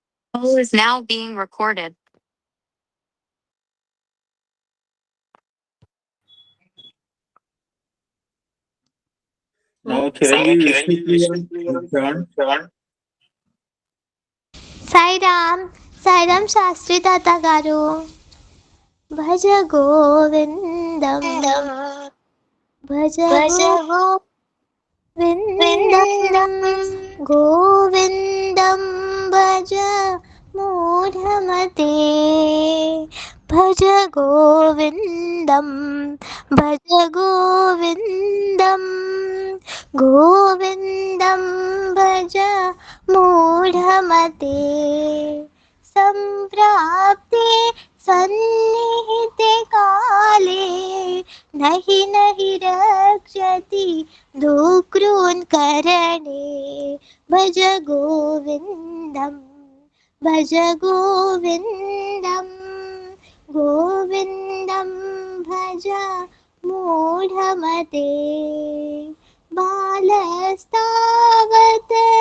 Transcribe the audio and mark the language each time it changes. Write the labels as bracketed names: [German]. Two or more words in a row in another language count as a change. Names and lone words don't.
[English] Call is now being recorded. Now, Chiranjeev, Vishnu turn. [Telugu] సాయిరామ్ సాయిరామ్ శాస్త్రి తాత గారు. [Sanskrit] भज गोविन्दं भज गोविन्दं गोविन्दं भज मूढमते भज गोविन्दं भज गोविन्दं गोविन्दं भज मूढमते संप्राप्ते सन्निहिते काले नहि नहि रक्षति डुकृञ् करणे भज गोविन्दं भज गोविन्दं गोविन्दं भज मूढमते बालस्तावत्